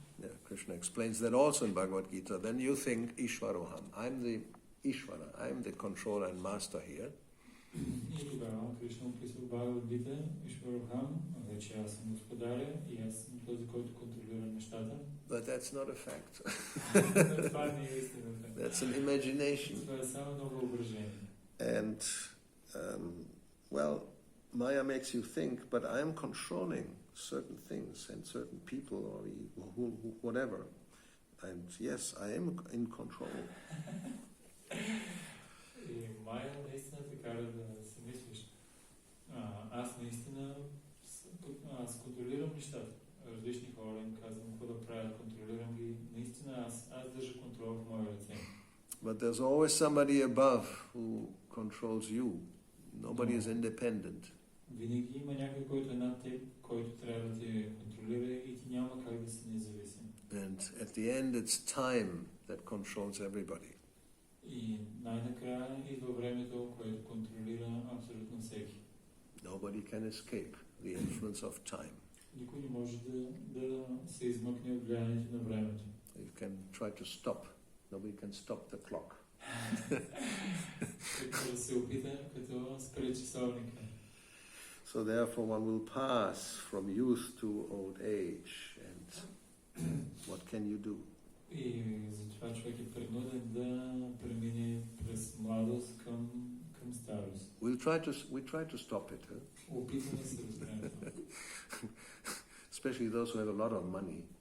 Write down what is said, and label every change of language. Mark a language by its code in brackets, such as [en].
[en] Yeah, Krishna explains that also in Bhagavad Gita. Then you think Ishvaroham. I'm the Ishvara. I'm the controller and master here. [bg] И тогава Кришна описва Бхагавад Гита, Ишварохам, вече аз съм господаря и аз съм този, който контролира нещата. [en] But that's not a fact. [bg] Това не е истината. [en] That's an imagination. [bg] Това е само едно въображение. [en] And, well, Maya makes you think, but I'm controlling certain things and certain people or whatever. And yes, I am in control. [bg] И Майя наистина те кара да си мислиш. Аз наистина контролирам нещата. Различни хора им казвам какво да правят, контролирам ги. Наистина аз държа контрол в моя ръце. [en] But there's always somebody above who controls you. Nobody is independent. [bg] Винаги има някой, който е над теб, който трябва да те контролира и ти няма как да си независим. [en] And at the end it's time that controls everybody. [bg] И най-накрая идва времето, което контролира абсолютно всеки. [en] Nobody can escape the influence of time. [bg] Никой не може да се измъкне от влиянието на времето. [en] You can try to stop. Nobody can stop the clock. [bg] Като се опита, като спре часовника. [en] So therefore one will pass from youth to old age. And what can you do? [bg] И затова човек е принуден да премине през младост към старост. [en] We try to stop it. [bg] Опитваме се да спрем. [en] Especially those who have a lot of money.